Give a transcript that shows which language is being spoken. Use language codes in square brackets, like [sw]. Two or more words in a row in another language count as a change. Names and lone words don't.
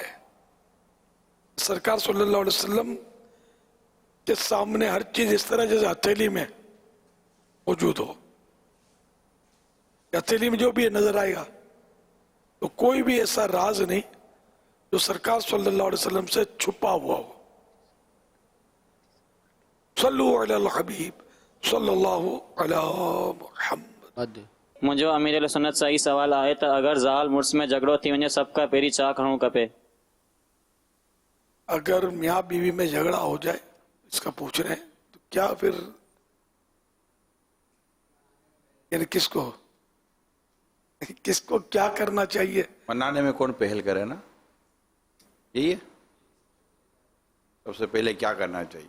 [ur] سرکار [ar] صلی اللہ علیہ وسلم [ur] کے سامنے ہر چیز اس طرح جیسے ہتھیلی میں موجود ہو، ہتھیلی میں جو بھی نظر آئے گا، تو کوئی بھی ایسا راز نہیں جو سرکار [ar] صلی اللہ علیہ وسلم [ur] سے چھپا ہوا ہو. [ar] صلو علی الحبیب صلی اللہ علی محمد. [sd] मुंहिंजो अमीर सुन्नत सां ई सवाल आहे त अगरि ज़ाल मुड़ुस में झगड़ो थी वञे सभ खां पहिरीं छा खणणु खपे? [ur] اگر میاں بیوی میں جھگڑا ہو جائے اس کا پوچھ رہے ہیں تو کیا پھر یعنی کس کو کیا کرنا چاہیے؟ منانے میں کون پہل کرے نا، یہی ہے سب سے پہلے کیا کرنا چاہیے.